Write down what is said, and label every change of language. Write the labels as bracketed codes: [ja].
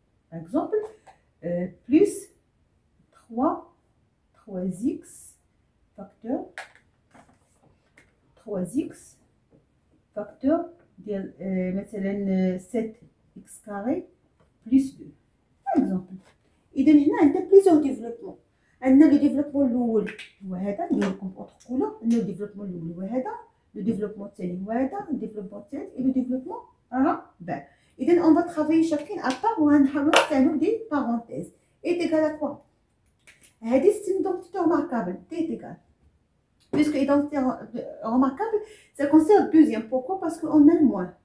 [fr] Par exemple, plus 3x facteur 3x facteur de [ar] مثلا [fr] 7x carré plus 2. Par exemple. [ar] إذا هنا عندنا [fr] plusieurs développements. [ar] عندنا le développement الأول هو هذا ندير لكم [fr] autre couleur. [ar] عندنا le développement الأول هو هذا. Le développement الثاني هو هذا. [fr] Le développement [ar] الثالث [fr] et le développement [ar] الرابع. إذا [fr] on va travailler chacune à part [ar] وغنحاولوا نستعملوا [fr] des parenthèses. Est égal à quoi? C'est une identité remarquable. T est égal. Puisque identité remarquable, ça concerne le deuxième. Pourquoi? Parce qu'on a le moins.